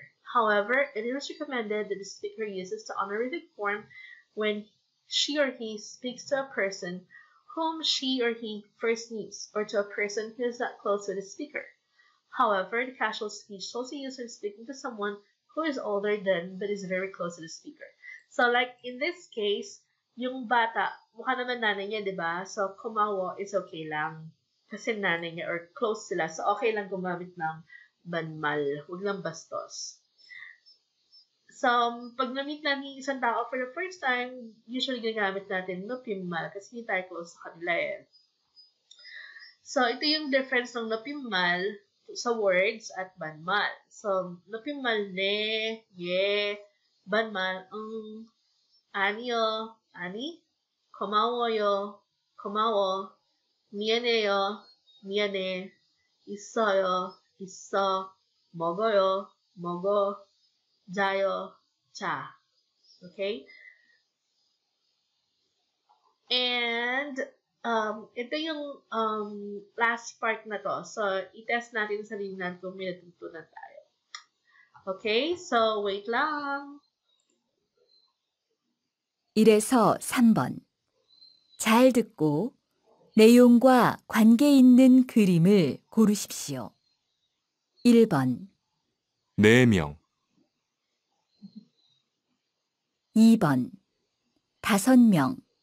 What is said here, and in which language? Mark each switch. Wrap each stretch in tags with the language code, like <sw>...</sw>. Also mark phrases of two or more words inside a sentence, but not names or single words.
<en>However, it is recommended that the speaker uses the honorific form when she or he speaks to a person whom she or he first meets, or to a person who is not close to the speaker. However, the casual speech is also used when speaking to someone who is older than but is very close to the speaker. So, like in this case,</en> <tl>yung bata, mukha naman nanay niya, di ba? So, kumawa is okay lang. Kasi nanay niya or close sila. So, okay lang gumamit ng banmal. Huwag lang bastos. So, pag na-meet natin yung isang tao</tl> <en>for the first time,</en> <tl>usually ginagamit natin 높임말 kasi hindi tayo close sa kanila eh. So, ito yung difference ng 높임말 sa words at banmal. So,</tl> <ko>높임말 ne, ye, banmal 아니요, 아니, 고마워요, 고마워, 미안해요, 미안해, 있어요, 있어, 먹어요, 먹어, 자요, 자.</ko> <tl>Okay? And, ito yung</tl> <en>last part</en> <tl>na to. So, i-test natin sa sarili natin kung may natutunan tayo. Okay? So, wait lang.</tl> <ko>1에서 3번. 잘 듣고 내용과 관계 있는 그림을 고르십시오. 1번, 4명, 2번, 5명.</ko>